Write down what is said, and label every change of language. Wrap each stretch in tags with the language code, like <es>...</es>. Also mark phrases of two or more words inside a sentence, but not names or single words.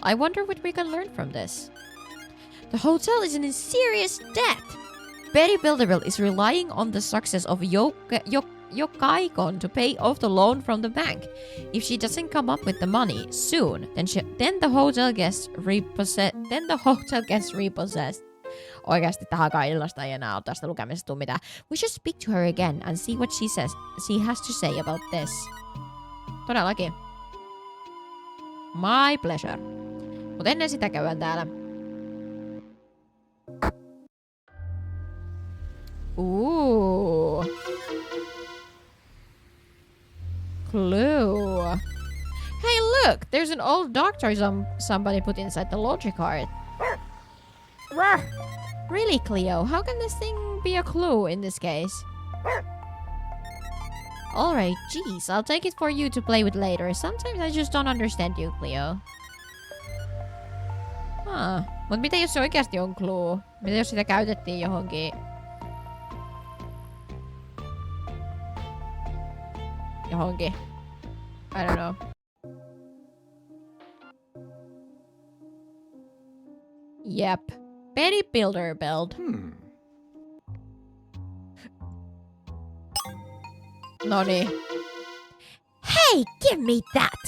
<en>I wonder what we can learn from this. The hotel is in serious debt. Betty Bilderbilt is relying on the success of Jokainen to pay off the loan from the bank. If she doesn't come up with the money soon, then the hotel gets repossessed.</en> <fi>Oikeasti tähän illasta ei enää ole tästä lukemisesta mitään.</fi> <en>We should speak to her again and see what she has to say about this. Todellakin. My pleasure.</en> <fi>Mut ennen sitä käydään täällä.</fi> <en>Ooh. Clue. Hey, look! There's an old doctor somebody put inside the laundry cart. Really, Cleo? How can this thing be a clue in this case? Alright, geez, I'll take it for you to play with later. Sometimes I just don't understand you, Cleo.</en> <fi>Mut mitä jos se oikeasti on clue? Mitä jos sitä käytettiin johonkin... Johonkin.</fi> <en>I don't know. Yep. Penny builder build. Noniin. Hey, give me that!</en>